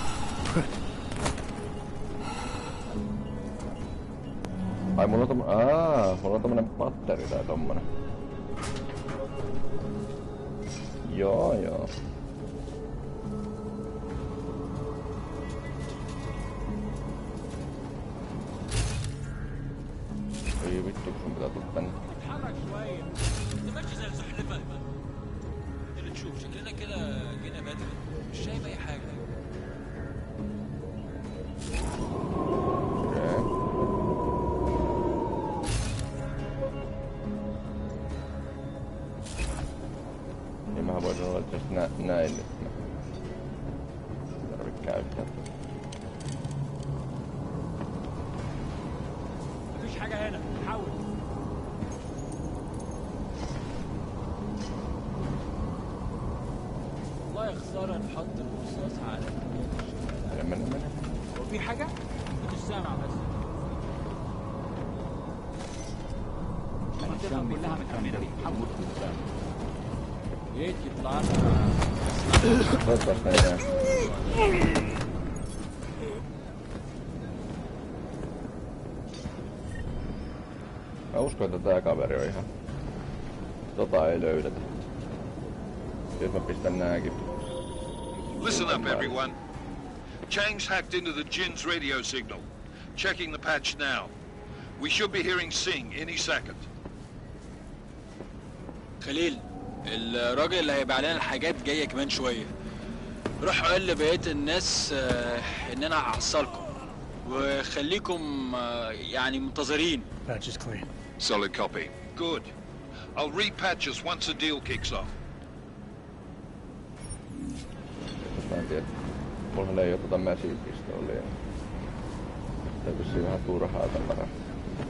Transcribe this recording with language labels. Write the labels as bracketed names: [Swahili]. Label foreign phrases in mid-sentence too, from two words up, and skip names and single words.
[Finnish] Ai mulla on tommonen patteri tai tommonen. Joo. Ei vittu, kun sun pitää tulla tänne. [Arabic] اتحرك شوية. انت ماشي زي السحلفة. اللي تشوف شكلنا كده جينا بدري. مش شايف أي حاجة. [Finnish] Niin mähän voisin olla itse asiassa näin nyt. Tarvii käyttää. [Arabic] مفيش حاجة هنا. حاول. والله يا خسارة نحط الرصاص على من هو في حاجة؟ مش سامع بس. المنطقة كلها متأمنة. حاول. جيت يطلع لنا. [Finnish] Toivottavasti ei jää. Mä uskon, että tää kaveri on ihan... Tota ei löydetä. Jos mä pistän nääkin. [English] Listen up, everyone. Chang's hacked into the Jin's radio signal. Checking the patch now. We should be hearing Sing any second. [Arabic] خليل، الراجل اللي هيبيع لنا الحاجات جايه كمان شويه. روح قول لبقيه الناس ان انا هحصلكم وخليكم يعني منتظرين. [English] Patch is clean. Solid copy. Good. I'll repatch us once the deal kicks off. [Finnish] Mä en tiedä. Mullahan ei oo tota Massive-pistoolia. Tää vissiin vähän turhaa tavaraa.